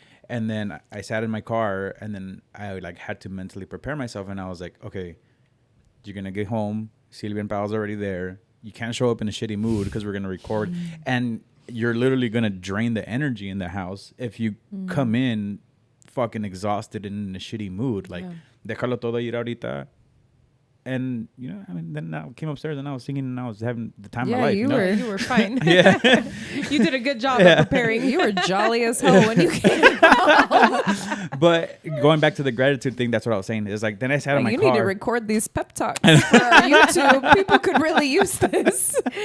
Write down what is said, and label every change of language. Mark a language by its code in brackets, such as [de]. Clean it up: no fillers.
[en] And then I sat in my car and then I like had to mentally prepare myself, and I was like, okay, you're gonna get home. Sylvia and Paul's already there. You can't show up in a shitty mood because we're gonna record, and you're literally gonna drain the energy in the house if you come in fucking exhausted and in a shitty mood. [es] Like, déjalo todo ir ahorita. [en] And you know, I mean, then I came upstairs and I was singing and I was having the time of my life. You were fine. Yeah. You did a good job of preparing. You were jolly as hell when you came. But going back to the gratitude thing, that's what I was saying. Is like, then I sat in my You car. need to record these pep talks for our YouTube. People could really use this.